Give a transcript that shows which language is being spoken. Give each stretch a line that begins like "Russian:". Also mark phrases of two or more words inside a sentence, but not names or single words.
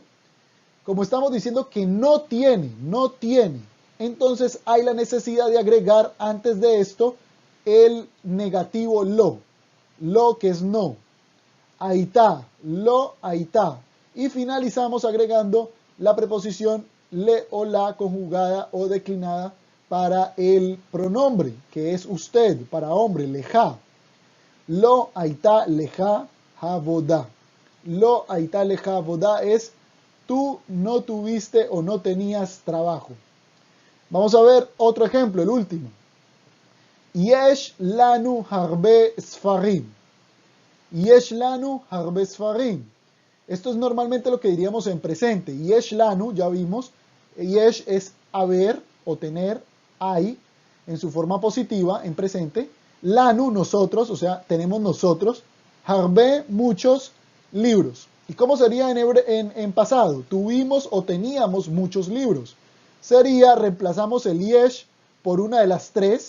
Spanish: Como estamos diciendo que no tiene, entonces hay la necesidad de agregar antes de esto el negativo lo que es no.
Hebrew: היתה, לא היתה.
Spanish: Y finalizamos agregando la preposición le o la conjugada o declinada para el pronombre, que es usted, para hombre, leja.
Hebrew: לא היתה לך עבודה. לא היתה לך עבודה
Spanish: es tú no tuviste o no tenías trabajo. Vamos a ver otro ejemplo, el último.
Hebrew: יש לנו הרבה ספרים. יש לנו הרבה ספרים.
Spanish: Esto es normalmente lo que diríamos en presente.
Hebrew: יש לנו,
Spanish: ya vimos, yesh es haber o tener, hay, en su forma positiva, en presente. Lanu, nosotros, o sea, tenemos nosotros. Harbe, muchos libros. ¿Y cómo sería en pasado? Tuvimos o teníamos muchos libros. Sería, reemplazamos el yesh por una de las tres.